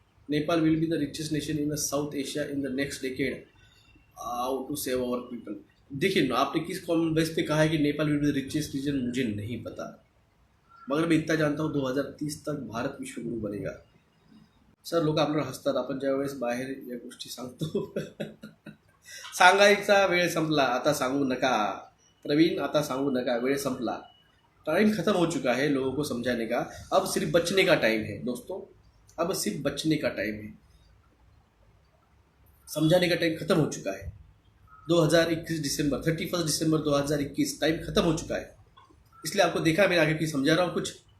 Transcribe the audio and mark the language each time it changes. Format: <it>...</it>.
<en>Nepal will be the richest nation in the South Asia in the next decade. How to save our people.</en> <hi>देखिए ना, आपने किस common base पे कहा है कि</hi> <en>Nepal will be the richest region,</en> <hi>मुझे नहीं पता, मगर मैं इतना जानता हूँ 2030 तक भारत विश्वगुरु बनेगा।</hi> <mr>सर लोक आपल्याला हसतात, आपण ज्यावेळेस बाहेर या गोष्टी सांगतो सांगायचा वेळ संपला, आता सांगू नका प्रवीण, आता सांगू नका, वेळ संपला,</mr> <hi>टाइम खत्म हो चुका है लोगों को समझाने का। अब सिर्फ बचने का टाइम है दोस्तों, अब सिर्फ बचने का टाइम है, समझाने का टाइम खत्म हो चुका है। 2021 दिसंबर 31 दिसंबर 2021 टाइम खत्म हो चुका है। इसलिए आपको देखा मैं आगे की समझा रहा हूँ कुछ।</hi>